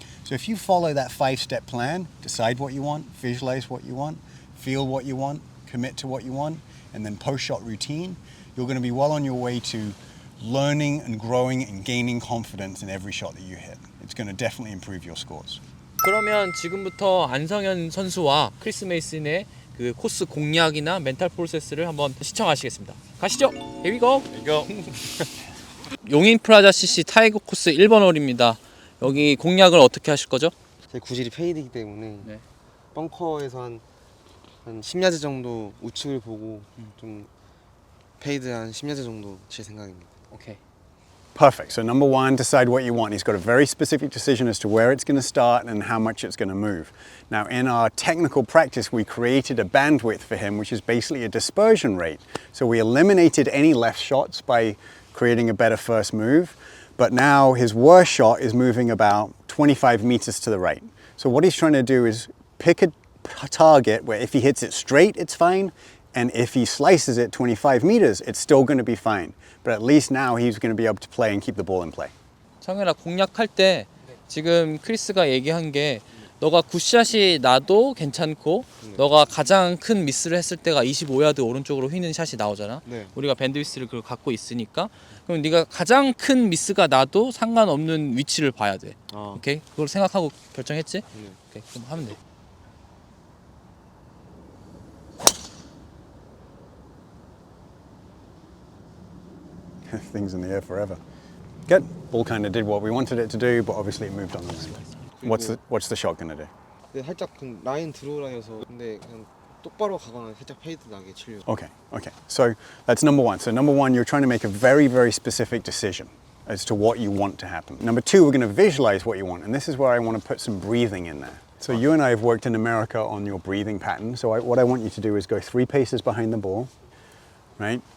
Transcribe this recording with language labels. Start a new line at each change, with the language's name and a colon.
English: So if you follow that 5-step plan, decide what you want, visualize what you want, feel what you want, commit to what you want, and then post-shot routine, you're going to be well on your way to learning and growing and gaining confidence in every shot that you hit. It's going to definitely improve your scores.
Korean: 그러면 지금부터 안성현 선수와 크리스메이슨의 그 코스 공략이나 멘탈 프로세스를 한번 시청하시겠습니다. 가시죠.
English: Here we go.
Korean: 용인 프라자 CC 타이거 코스 1번 홀입니다. 여기 공략을 어떻게 하실 거죠? 제 구질이 페이드이기 때문에 네. 벙커에서 한 10야드 정도 우측을 보고 좀 페이드 한 10야드 정도 칠 생각입니다. 오케이.
English: Perfect. So number one, decide what you want. He's got a very specific decision as to where it's going to start and how much it's going to move. Now, in our technical practice, we created a bandwidth for him, which is basically a dispersion rate. So we eliminated any left shots by creating a better first move. But now his worst shot is moving about 25 meters to the right. So what he's trying to do is pick a target where if he hits it straight, it's fine. And if he slices it 25 meters, it's still going to be fine. But at least now he's going to be able to play and keep the ball in play.
Korean: 성현아, 공략할 때 지금 크리스가 얘기한 게 너가 굿샷이 나도 괜찮고 너가 가장 큰 미스를 했을 때가 25야드 오른쪽으로 휘는 샷이 나오잖아. 네. 우리가 밴드위스를 그걸 갖고 있으니까 그럼 네가 가장 큰 미스가 나도 상관없는 위치를 봐야 돼. 오케이? 그걸 생각하고 결정했지? 오케이. 그럼 하면 돼.
English: Things in the air forever. Good. Ball kind of did what we wanted it to do, but obviously it moved on the wind. What's the shot gonna do?
Korean: 근데 살짝 그 라인 들어오라여서 근데 그냥 똑바로 가거나 살짝 페이드 나게 치려고.
English: Okay. So that's number one. So number one, you're trying to make a very, very specific decision as to what you want to happen. Number two, we're going to visualize what you want, and this is where I want to put some breathing in there. So you and I have worked in America on your breathing pattern. So what I want you to do is go 3 paces behind the ball, right?